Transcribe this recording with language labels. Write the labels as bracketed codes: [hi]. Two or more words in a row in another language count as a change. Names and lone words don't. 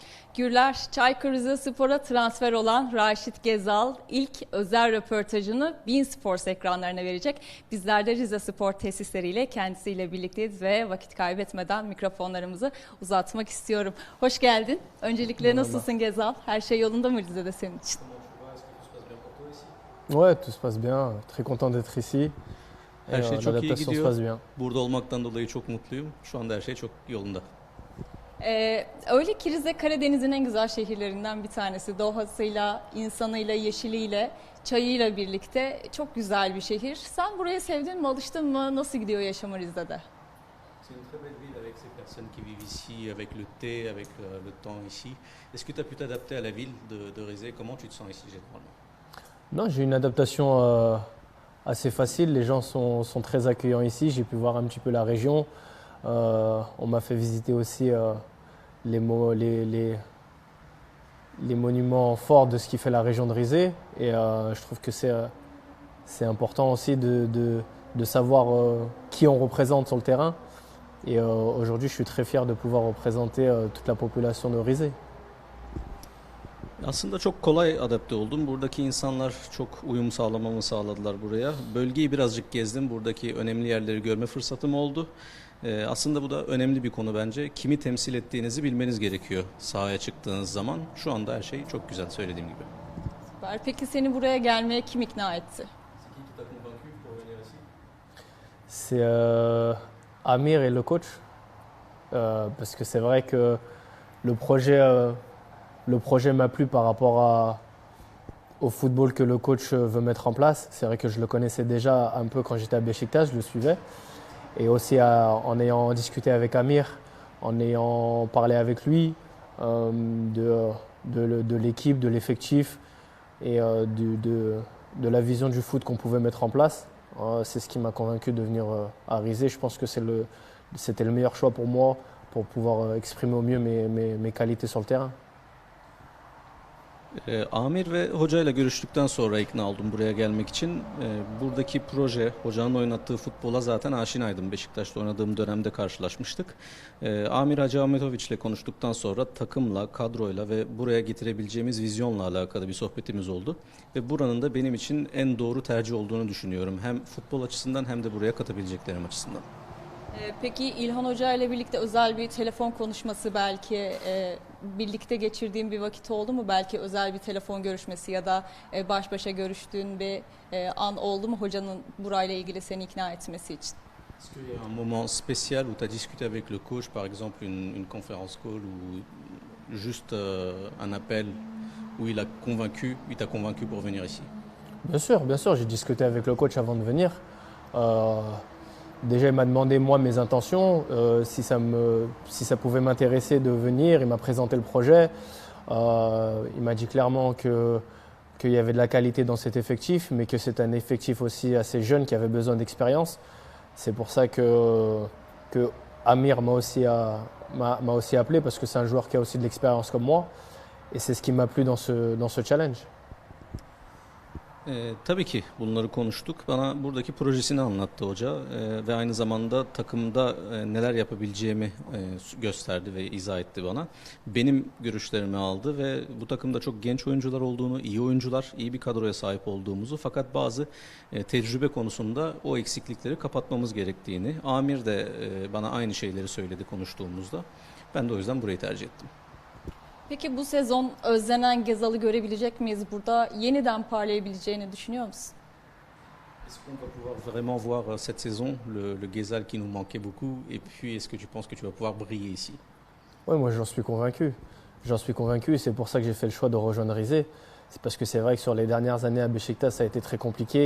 [tr] Gürler, Çaykur Rizespor'a transfer olan Raşit Gezal ilk özel röportajını Bein Sports ekranlarına verecek. Bizler de Rizespor tesisleriyle kendisiyle birlikteyiz ve vakit kaybetmeden mikrofonlarımızı uzatmak istiyorum. Hoş geldin. Öncelikle nasılsın Gezal? Her şey yolunda mı Rize'de senin için? [fr] Ouais, tout se passe bien. Très content d'être ici. [tr] Her şey çok iyi [fr] L'adaptation se [tr] gidiyor. [fr] passe bien. [tr] Burada olmaktan dolayı çok mutluyum. Şu anda her şey çok yolunda. Öyle ki Rize Karadeniz'in en güzel şehirlerinden bir tanesi. Dohasıyla, insanıyla, yeşiliyle, çayıyla birlikte çok güzel bir şehir. Sen burayı sevdin mi, alıştın mı? Nasıl gidiyor yaşamı Rize'de? [fr] C'est une très belle ville avec ces personnes qui vivent ici, avec le thé, avec le temps ici. Est-ce que tu as pu t'adapter à la ville de Rizé? Comment tu te sens ici généralement? Non, j'ai une adaptation assez facile. Les gens sont très accueillants ici. J'ai pu voir un petit peu la région. On m'a fait visiter aussi les monuments forts de ce qui fait la région de Rizé. Et je trouve que c'est important aussi de savoir qui on représente sur le terrain. Et aujourd'hui, je suis très fier de pouvoir représenter toute la population de Rizé. [tr] Aslında çok kolay adapte oldum. Buradaki insanlar çok uyum sağlamamı sağladılar buraya. Bölgeyi birazcık gezdim. Buradaki önemli yerleri görme fırsatım oldu. Aslında bu da önemli bir konu bence. Kimi temsil ettiğinizi bilmeniz gerekiyor sahaya çıktığınız zaman. Şu anda her şey çok güzel söylediğim gibi. Süper. Peki seni buraya gelmeye kim ikna etti? [fr] C'est Amir et le coach. Parce que c'est vrai que le projet m'a plu par rapport au football que le coach veut mettre en place. C'est vrai que je le connaissais déjà un peu quand j'étais à Beşiktaş, je le suivais. Et aussi en ayant discuté avec Amir, en ayant parlé avec lui de l'équipe, de l'effectif et de la vision du foot qu'on pouvait mettre en place. C'est ce qui m'a convaincu de venir à Rizé. Je pense que c'était le meilleur choix pour moi pour pouvoir exprimer au mieux mes qualités sur le terrain. [tr] Amir ve hocayla görüştükten sonra ikna oldum buraya gelmek için. Buradaki proje, hocanın oynattığı futbola zaten aşinaydım. Beşiktaş'ta oynadığım dönemde karşılaşmıştık. Amir Hacı Ahmetoviç ile konuştuktan sonra takımla, kadroyla ve buraya getirebileceğimiz vizyonla alakalı bir sohbetimiz oldu. Ve buranın da benim için en doğru tercih olduğunu düşünüyorum. Hem futbol açısından hem de buraya katabileceklerim açısından. Peki İlhan Hoca ile birlikte özel bir telefon konuşması belki birlikte geçirdiğin bir vakit oldu mu? Belki özel bir telefon görüşmesi ya da baş başa görüştüğün bir an oldu mu hocanın burayla ilgili seni ikna etmesi için? [fr] Est-ce qu'il y a un moment spécial où tu as discuté avec le coach, par exemple une conférence call ou juste un appel où il t'a convaincu pour venir ici? Bien sûr, j'ai discuté avec le coach avant de venir. Déjà, il m'a demandé moi mes intentions, si ça pouvait m'intéresser de venir. Il m'a présenté le projet. Il m'a dit clairement qu'il y avait de la qualité dans cet effectif, mais que c'est un effectif aussi assez jeune qui avait besoin d'expérience. C'est pour ça que Amir m'a aussi appelé parce que c'est un joueur qui a aussi de l'expérience comme moi. Et c'est ce qui m'a plu dans ce challenge. [tr] Tabii ki bunları konuştuk. Bana buradaki projesini anlattı hoca ve aynı zamanda takımda neler yapabileceğimi gösterdi ve izah etti bana. Benim görüşlerimi aldı ve bu takımda çok genç oyuncular olduğunu, iyi oyuncular, iyi bir kadroya sahip olduğumuzu fakat bazı tecrübe konusunda o eksiklikleri kapatmamız gerektiğini. Amir de bana aynı şeyleri söyledi konuştuğumuzda. Ben de o yüzden burayı tercih ettim. Peki bu sezon özlenen Gezal'ı görebilecek miyiz burada? Yeniden parlayabileceğini düşünüyor musun? [fr] Est-ce qu'on va pouvoir vraiment voir cette saison le Gezal qui nous manquait beaucoup et puis est-ce que tu penses que tu vas pouvoir briller ici? Oui, moi j'en suis convaincu. J'en suis convaincu et c'est pour ça que j'ai fait le choix de rejoindre Rizé. C'est parce que c'est vrai que sur les dernières années à Beşiktaş, ça a été très compliqué.